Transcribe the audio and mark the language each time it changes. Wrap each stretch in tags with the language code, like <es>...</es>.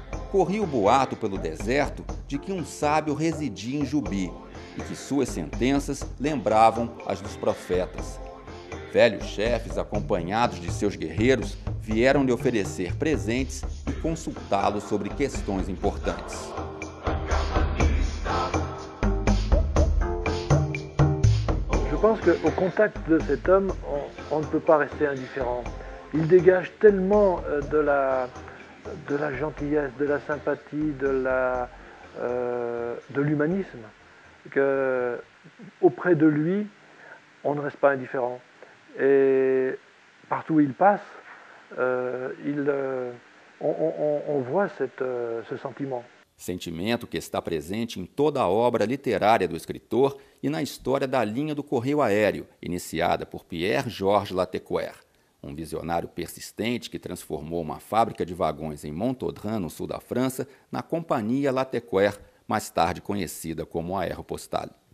<pt>Corria o boato pelo deserto de que um sábio residia em Juby e que suas sentenças lembravam as dos profetas. Velhos chefes, acompanhados de seus guerreiros, vieram lhe oferecer presentes e consultá-lo sobre questões importantes.</pt> <fr>Je pense qu'au contact de cet homme, on ne peut pas rester indifférent. Il dégage tellement de la gentillesse, de la sympathie, de l'humanisme, qu'auprès de lui, on ne reste pas indifférent. Et partout où il passe, on voit ce sentiment.</fr> <pt>Sentimento que está presente em toda a obra literária do escritor e na história da linha do correio aéreo, iniciada por Pierre-Georges Latécoère, um visionário persistente que transformou uma fábrica de vagões em Montaudran, no sul da França, na Companhia Latécoère, mais tarde conhecida como Aéropostale.</pt>